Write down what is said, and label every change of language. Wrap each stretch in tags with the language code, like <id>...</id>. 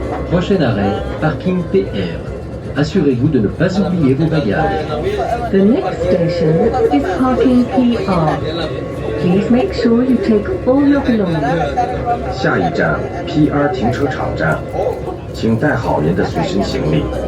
<fr>Prochain arrêt, parking PR. Assurez-vous de ne pas oublier vos bagages.</fr> <en>The next station is parking PR. Please make sure you take all your belongings.</en> <zh>下一站 PR 停车场站，请带好您的随身行李。</zh>